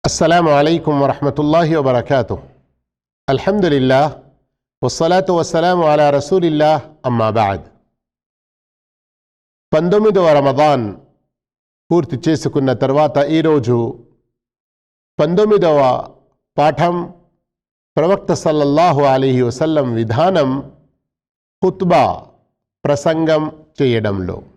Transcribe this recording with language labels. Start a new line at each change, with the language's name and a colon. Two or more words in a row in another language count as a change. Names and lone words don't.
Arabic: السلام عليكم ورحمة الله وبركاته. الحمد لله والصلاة والسلام على رسول الله أما بعد.
Telugu: 19వ రమదాన్ పూర్తి చేసుకున్న తర్వాత ఈరోజు 19వ పాఠం ప్రవక్త
Arabic: صلى الله عليه وسلم
Telugu: విధానం ఖుత్బా ప్రసంగం చేయడంలో.